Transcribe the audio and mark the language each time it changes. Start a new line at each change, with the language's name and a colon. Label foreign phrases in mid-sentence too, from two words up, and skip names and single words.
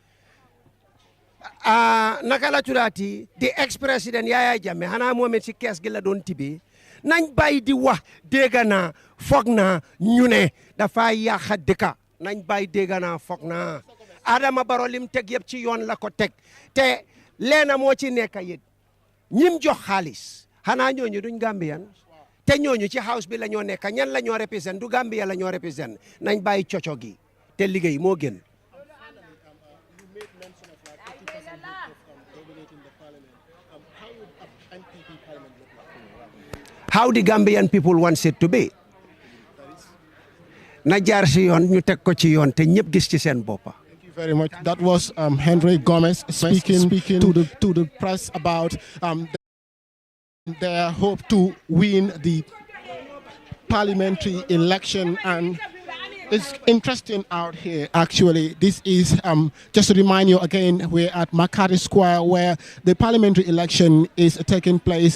Wolof: naka la tuddaati di
French: ex président
Wolof: Yaya Jammeh xanaa moom it ci kees gi la doon tibee nañ bàyyi di wax dégg naa foog naa ñu ne dafa yàq dëkka nañ bàyyi dégg naa foog naa Adama Barrow lim teg yëpp ci yoon la ko teg te leena moo ci nekk yit ñim jox xaalis xanaa ñooñu duñ Gambian te ñooñu ci house bi la ñoo nekk ñan la ñoo represent du Gambia la ñoo represent nañ bàyyi coco gi te liggéey moo gën.
English: How the Gambian people want it to be
Wolof: na jaar ci yoon ñu teg ko ci yoon te ñëpp gis ci seen boppa.
English: Thank you very much. That was Henry Gomez speaking to the press about their hope to win the parliamentary election. And it's interesting out here, actually. This is, just to remind you again, we're at Makati Square where the parliamentary election is taking place.